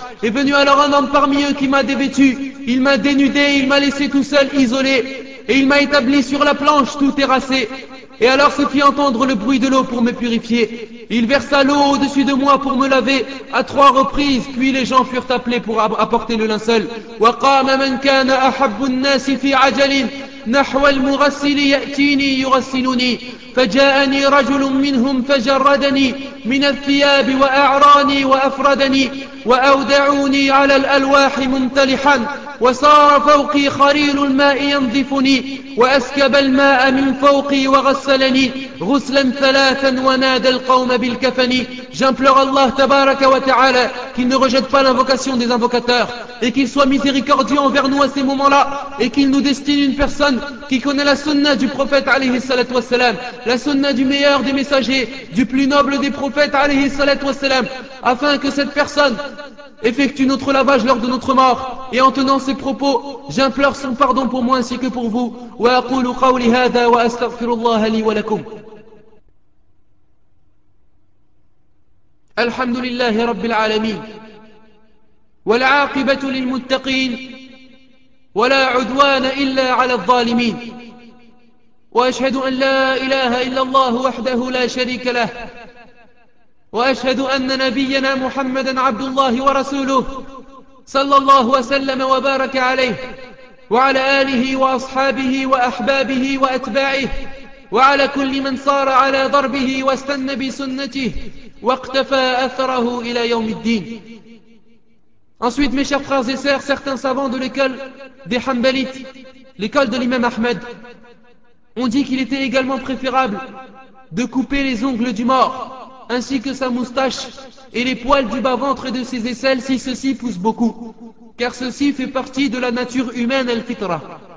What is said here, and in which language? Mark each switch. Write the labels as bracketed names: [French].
[French] Est venu alors un homme parmi eux qui m'a dévêtu. Il m'a dénudé, il m'a laissé tout seul, isolé. Et il m'a établi sur la planche, tout terrassé. Et alors se fit entendre le bruit de l'eau pour me purifier. Il versa l'eau au-dessus de moi pour me laver à 3 reprises. Puis les gens furent appelés pour apporter le linceul. [Arabic] Wa qama man kana ahabbu an-nas fi 'ajalin نحو المغسل يأتيني يغسلني فجاءني رجل منهم فجردني من الثياب وأعراني وأفردني وأودعوني على الألواح ممتلحا وصار فوقي خرير الماء ينظفني وأسكب الماء من فوقي وغسلني غسلا ثلاثا ونادى القوم بالكفن. [French] J'implore Allah تبارك وتعالى qu'il ne rejette pas l'invocation des invocateurs et qu'il soit miséricordieux envers nous à ces moments-là et qu'il nous destine une personne qui connaît la sunna du prophète alayhi salatu wassalam, la sunna du meilleur des messagers, du plus noble des prophètes alayhi salatu wassalam, afin que cette personne effectue notre lavage lors de notre mort. Et en tenant ces propos, j'implore son pardon pour moi ainsi que pour vous. [Arabic] وأقول قولي هذا وأستغفر الله لي ولكم. الحمد لله رب العالمين والعاقبة للمتقين ولا عدوان إلا على الظالمين. وأشهد أن لا إله إلا الله وحده لا شريك له وأشهد أن نبينا محمدا عبد الله ورسوله صلى الله وسلم وبارك عليه وعلى آله وأصحابه وأحبابه وأتباعه وعلى كل من صار على ضربه واستنى بسنته واقتفى أثره إلى يوم الدين. [French] Ensuite, mes chers frères et sœurs, certains savants de l'école des Hanbalites, l'école de l'imam Ahmed, ont dit qu'il était également préférable de couper les ongles du mort, ainsi que sa moustache et les poils du bas-ventre et de ses aisselles si ceci pousse beaucoup, car ceci fait partie de la nature humaine, al-fitra.